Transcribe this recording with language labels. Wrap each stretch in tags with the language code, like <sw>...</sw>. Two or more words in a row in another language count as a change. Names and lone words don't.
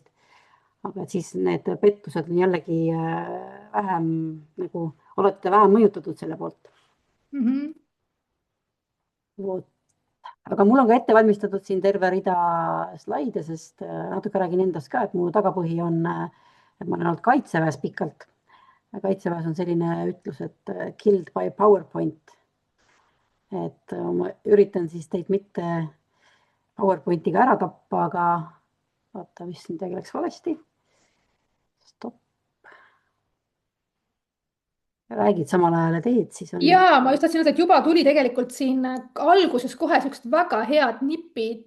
<et>Aga et siis need pettused on jällegi vähem, nagu olete vähem mõjutatud selle poolt. Vot. Aga mul on ka ette valmistatud siin terve rida slaide, sest natuke räägin endast ka, et mu tagapõhi on, et ma olen olnud kaitseväes pikalt. Kaitseväes on selline ütlus, et</et> <en>killed by PowerPoint.</en> <et>Et ma üritan siis teid mitte PowerPointiga ära tappa, aga vaata, mis midagi läks valesti. Stopp. Räägid samal ajal ja teed, siis on. Ja ma just tahtsin öelda, et juba tuli tegelikult siin alguses kohe sellised väga head nipid.</et>